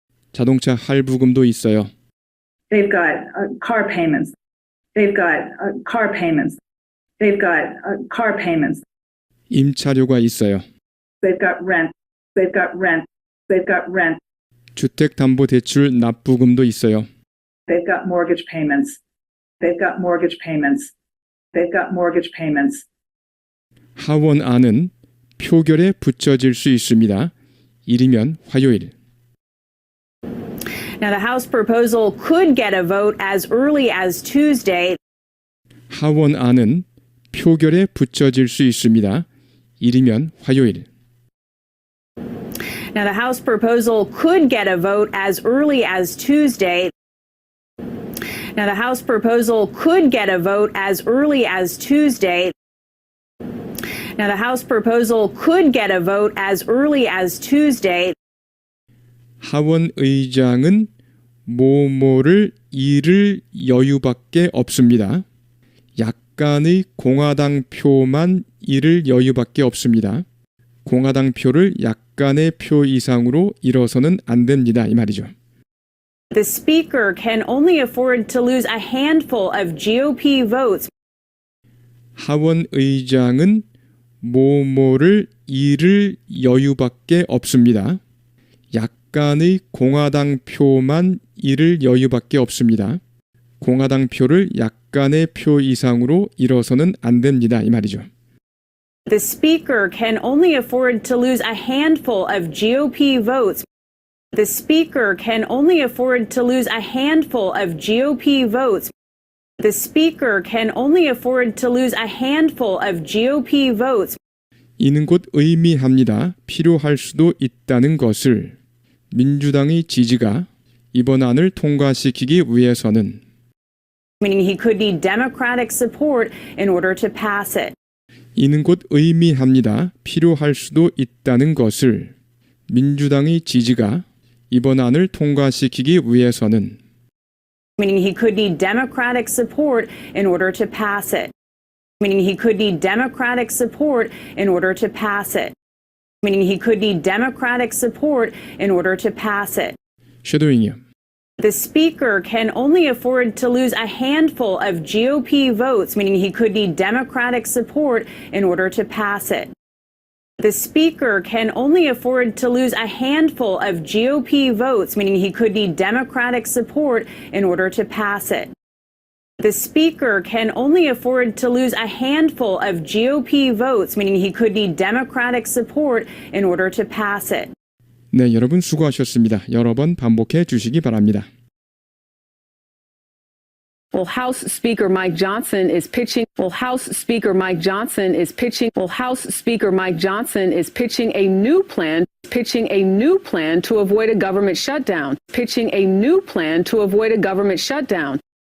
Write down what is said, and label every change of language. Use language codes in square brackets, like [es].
[ko] 자동차 할부금도 있어요. [en] They've got car payments. They've got car payments. They've got car payments. [ko] 임차료가 있어요. [en] They've got rent. They've got rent. They've got rent. [ko] 주택담보대출 납부금도 있어요. [en] They've got mortgage payments. They've got mortgage payments. They've got mortgage payments. [ko] 하원안은 표결에 붙여질 수 있습니다. 이르면 화요일. [en] Now, the House proposal could get a vote as early as Tuesday. [ko] 하원안은 표결에 붙여질 수 있습니다. 이르면 화요일. [en] Now, the House proposal could get a vote as early as Tuesday. Now, the House proposal could get a vote as early as Tuesday. Now, the House proposal could get a vote as early as Tuesday. [ko] 하원 의장은 뭐뭐를 잃을 여유밖에 없습니다. 약간의 공화당 표만 잃을 여유밖에 없습니다. 공화당 표를 약간의 표 이상으로 잃어서는 안 됩니다. 이 말이죠. [en] The Speaker can only afford to lose a handful of GOP votes. [ko] 하원 의장은 뭐뭐를 잃을 여유밖에 없습니다. 약간의 공화당 표만 잃을 여유밖에 없습니다. 공화당 표를 약간의 표 이상으로 잃어서는 안 됩니다. 이 말이죠. [en] The Speaker can only afford to lose a handful of GOP votes. The Speaker can only afford to lose a handful of GOP votes. The Speaker can only afford to lose a handful of GOP votes. [ko] 이는 곧 의미합니다. 필요할 수도 있다는 것을. 민주당의 지지가 이번 안을 통과시키기 위해서는 [en] Meaning he could need Democratic support in order to pass it. [ko] 이는 곧 의미합니다. 필요할 수도 있다는 것을. 민주당의 지지가 이번 안을 통과시키기 위해서는 [en] Meaning he could need Democratic support in order to pass it. Meaning he could need Democratic support in order to pass it. Meaning he could need Democratic support in order to pass it. [ko] 쉐도잉이요. [en] The Speaker can only afford to lose a handful of GOP votes, meaning he could need Democratic support in order to pass it. The Speaker can only afford to lose a handful of GOP votes, meaning he could need Democratic support in order to pass it. The Speaker can only afford to lose a handful of GOP votes, meaning he could need Democratic support in order to pass it. [ko] 네, 여러분 수고하셨습니다. 여러 번 반복해 주시기 바랍니다. [en] Well, House Speaker Mike Johnson is pitching. Well, House Speaker Mike Johnson is pitching. Well, House Speaker Mike Johnson is pitching a new plan. Pitching a new plan to avoid a government shutdown. Pitching a new plan to avoid a government shutdown.